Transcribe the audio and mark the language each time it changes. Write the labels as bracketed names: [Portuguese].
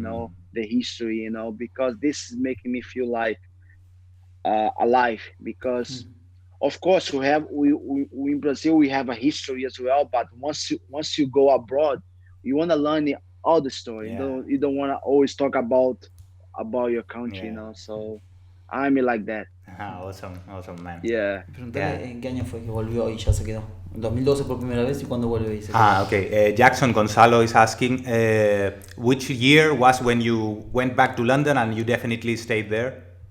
[English] The history. Because this is making me feel like alive. Because of course we in Brazil we have a history as well. But once you go abroad, you want to learn all the story. Yeah. You don't want to always talk about your country. Yeah. So I'm like that. Awesome, man. Yeah. [Spanish] Preguntale en qué año fue que volvió y ya se quedó. En 2012 por primera vez y cuando vuelve y se quedó. Okay. [English] Jackson Gonzalo is asking, which year was when you went back to London and you definitely stayed there?